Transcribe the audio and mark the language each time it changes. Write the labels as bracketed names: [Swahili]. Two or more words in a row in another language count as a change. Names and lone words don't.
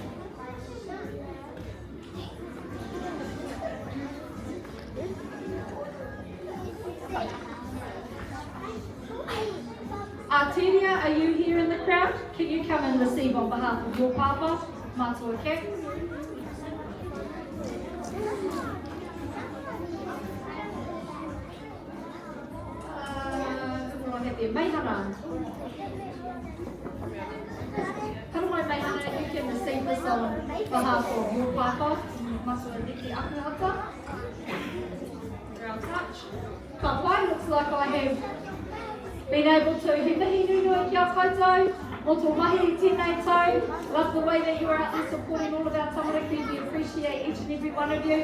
[English] Arteria, are you here in the crowd? Can you come and receive on behalf of your papa, Matua Ke? Who I have there? Meihana. [Māori] Haramai Meihana, [English] you can receive this on behalf of your papa, Matua Niki Akuhata. Round touch. [Māori] Kapai, [English] looks like I have been able to [Māori] he mihi nunui kia koutou, mo tō mahi tēnei tau. [English] Love the way that you are out there supporting all of our tamariki. We appreciate each and every one of you.